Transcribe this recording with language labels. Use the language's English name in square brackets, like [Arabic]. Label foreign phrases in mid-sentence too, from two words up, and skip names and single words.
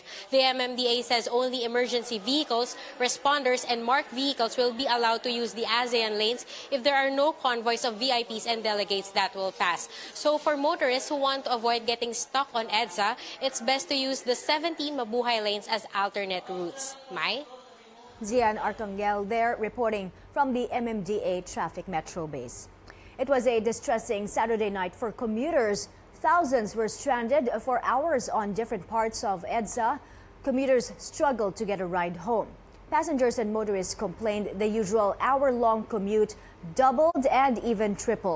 [English] The MMDA says only emergency vehicles, responders, and marked vehicles will be allowed to use the ASEAN lanes if there are no convoys of VIPs and delegates that will pass. So for motorists who want to avoid getting stuck on EDSA, it's best to use the 17 Mabuhay lanes as alternate routes. Mai? Zian Arcangel there reporting from the MMDA Traffic Metro Base. It was a distressing Saturday night for commuters. Thousands were stranded for hours on different parts of EDSA. Commuters struggled to get a ride home. Passengers and motorists complained the usual hour-long commute doubled and even tripled.